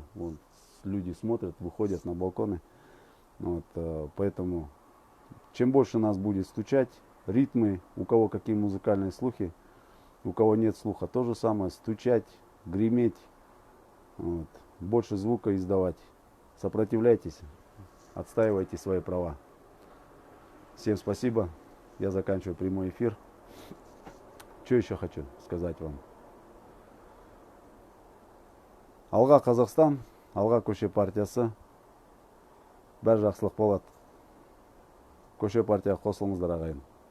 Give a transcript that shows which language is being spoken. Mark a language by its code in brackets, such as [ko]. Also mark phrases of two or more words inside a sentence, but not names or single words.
[ru] Вот, люди смотрят, выходят на балконы. Вот, поэтому чем больше нас будет стучать, ритмы, у кого какие музыкальные слухи, у кого нет слуха, то же самое, стучать, греметь, вот, больше звука издавать. Сопротивляйтесь, отстаивайте свои права. Всем спасибо. Я заканчиваю прямой эфир. Что еще хочу сказать вам? [kk] Алға Қазақстан, алға көше партиясы. Бәр жақсылық болады. Көше партияға қосылыңыздар ағайын.